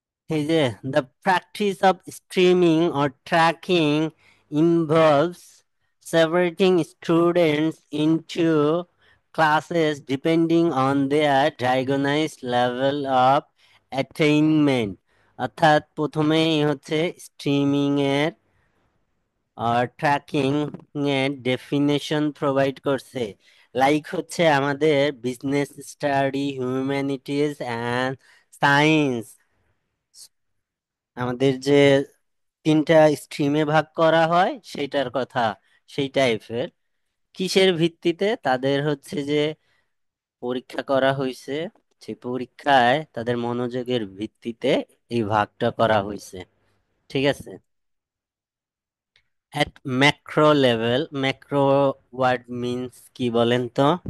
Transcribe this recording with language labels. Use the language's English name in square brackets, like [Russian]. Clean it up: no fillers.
[Bangla] এই যে [English] the practice of streaming or tracking involves separating students into classes depending on their diagnosed level of attainment, [Bangla] অর্থাৎ প্রথমেই হচ্ছে streaming এর tracking এর ডেফিনেশন প্রোভাইড করছে। লাইক হচ্ছে আমাদের business study, humanities and science, আমাদের যে তিনটা স্ট্রিমে ভাগ করা হয় সেইটার কথা, সেই টাইপের। কিসের ভিত্তিতে তাদের হচ্ছে যে পরীক্ষা করা হয়েছে, সেই পরীক্ষায় তাদের মনোযোগের ভিত্তিতে এই ভাগটা করা হয়েছে। ঠিক আছে। [English] At macro level, macro word means [Bangla] কি বলেন তো?